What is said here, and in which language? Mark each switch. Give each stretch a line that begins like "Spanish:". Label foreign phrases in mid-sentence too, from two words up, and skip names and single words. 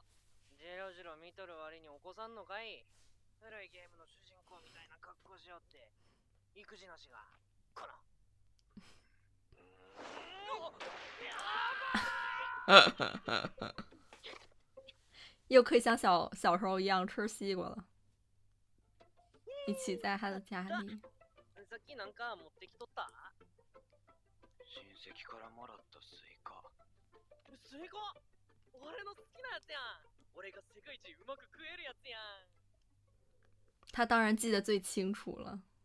Japanese: ジロジロ見とる割に起こさんのかい。古いゲームの主人公みたいな格好しよって育児なしがこの
Chinese: 又可以像小时候一样吃西瓜了，一起在他的家里。
Japanese: さっきなんか持ってきとった。親戚からもらったスイカ。スイカ？俺の好きなやつやん。俺が世界一うまく食えるやつやん。
Chinese: 他当然记得最清楚了。